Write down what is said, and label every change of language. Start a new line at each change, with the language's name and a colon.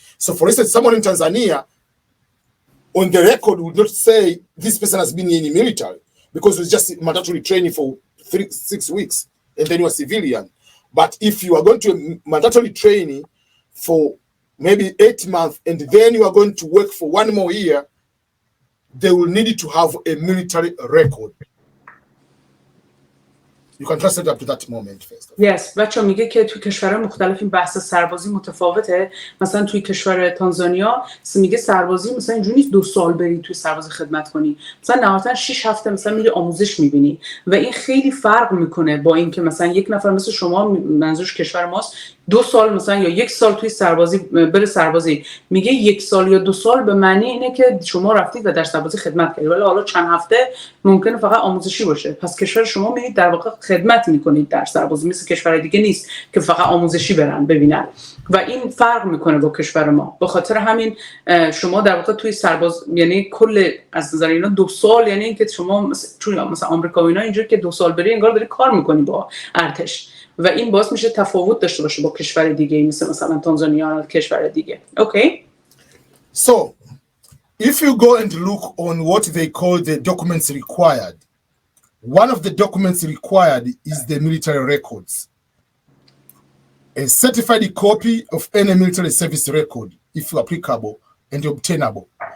English: So for instance, someone in Tanzania on the record would not say this person has been in the military because it was just mandatory training for 6 weeks and then you are civilian. But if you are going to a mandatory training for maybe 8 months, and then you are going to work for 1 more year, they will need to have a military record. You can translate up to that moment first.
Persian: Yes, بچه میگه که توی کشورهای مختلف این بحث سربازی متفاوته. مثلا توی کشور تانزانیا میگه سربازی مثلا اینجوری نیست 2 سال بری توی سربازی خدمت کنی. مثلا نهایتا 6 هفته مثلا میری آموزش میبینی و این خیلی فرق میکنه با این که مثلا یک نفر مثل شما، منظورش کشور ماست، 2 سال مثلا یا 1 سال توی سربازی بره سربازی. میگه 1 سال یا 2 سال به معنی اینه که شما رفتید و در سربازی خدمت کردید، ولی حالا چند هفته ممکنه فقط آموزشی باشه. پس کشور شما میرید در واقع خدمت میکنید در سربازی، مثل کشور دیگه نیست که فقط آموزشی برن ببینن و این فرق میکنه با کشور ما. به خاطر همین شما در واقع توی سرباز، یعنی کل از نظر اینا 2 سال، یعنی اینکه شما مثلا آمریکا و اینا اینجوری که 2 سال بری انگار داری کار میکنی با ارتش و این باعث میشه تفاوت داشته باشه با کشور دیگه مثلا تانزانیا یا کشور دیگه. اوکی.
English: So if you go and look on what they call the documents required, one of the documents required is the military records. A certified copy of any military service record, if applicable and obtainable.